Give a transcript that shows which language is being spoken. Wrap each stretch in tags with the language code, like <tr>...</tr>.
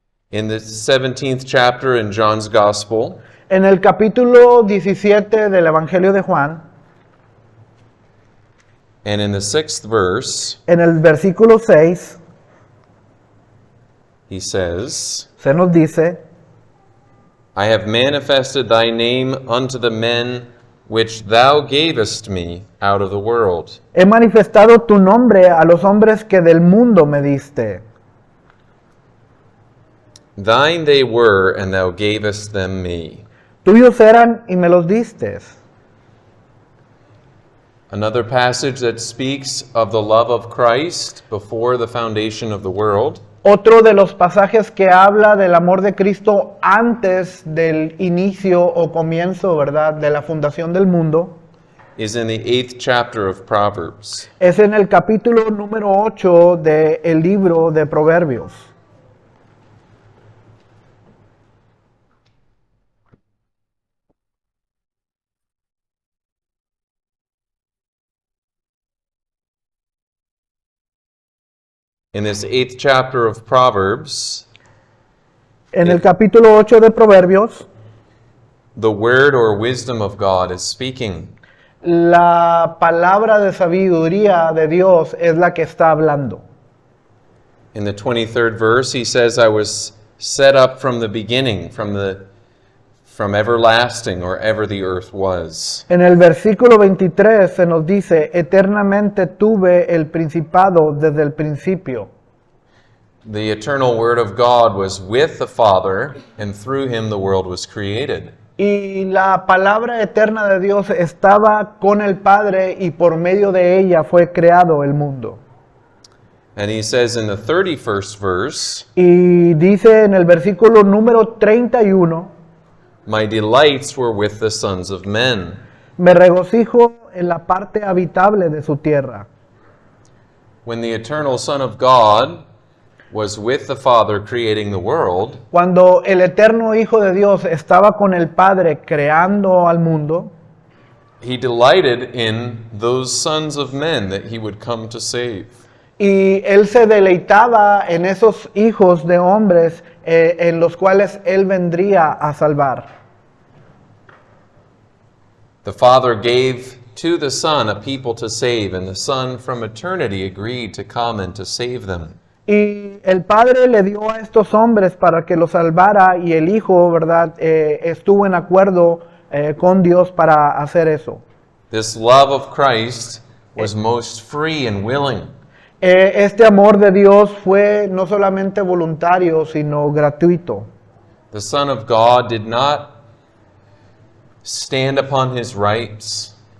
<en>In the 17th chapter in John's Gospel,</en> <es>En el capítulo 17 del Evangelio de Juan,</es> <en>And in the 6th verse,</en> <es>En el versículo 6</es> <en>he says,</en> <es>se nos dice,</es> <en>I have manifested thy name unto the men which thou gavest me out of the world.</en> <es>he manifestado tu nombre a los hombres que del mundo me diste.</es> <en>Thine they were, and thou gavest them me.</en> <es>Tuyos eran y me los distes.</es> <en>Another passage that speaks of the love of Christ before the foundation of the world</en> <es>Otro de los pasajes que habla del amor de Cristo antes del inicio o comienzo, ¿verdad?, de la fundación del mundo,</es> <en>is in the 8th chapter of Proverbs.</en> <es>es en el capítulo número 8 del libro de Proverbios.</es> <en>In this 8th chapter of Proverbs,</en> <es>En el capítulo 8 de Proverbios,</es> <en>the word or wisdom of God is speaking.</en> <es>la palabra de sabiduría de Dios es la que está hablando.</es> <en>In the 23rd verse, he says, I was set up from the beginning, from everlasting, or ever the earth was.</en> <es>En el versículo 23 se nos dice, eternamente tuve el principado desde el principio.</es> <en>The eternal word of God was with the Father, and through him the world was created.</en> <es>Y la palabra eterna de Dios estaba con el Padre y por medio de ella fue creado el mundo.</es> <en>And he says in the 31st verse,</en> <es>Y dice en el versículo número 31,</es> <en>my delights were with the sons of men.</en> <es>me regocijo en la parte habitable de su tierra.</es> <en>When the eternal Son of God was with the Father creating the world,</en> <es>Cuando el eterno Hijo de Dios estaba con el Padre creando al mundo,</es> <en>he delighted in those sons of men that he would come to save.</en> <es>y él se deleitaba en esos hijos de hombres en los cuales él vendría a salvar.</es> <en>The Father gave to the Son a people to save, and the Son from eternity agreed to come and to save them.</en> <es>Y el Padre le dio a estos hombres para que los salvara y el Hijo, ¿verdad?, estuvo en acuerdo con Dios para hacer eso.</es> <en>This love of Christ was most free and willing.</en> <es>Este amor de Dios fue no solamente voluntario, sino gratuito.</es> <en>The Son of God did not stand upon his rights.</en>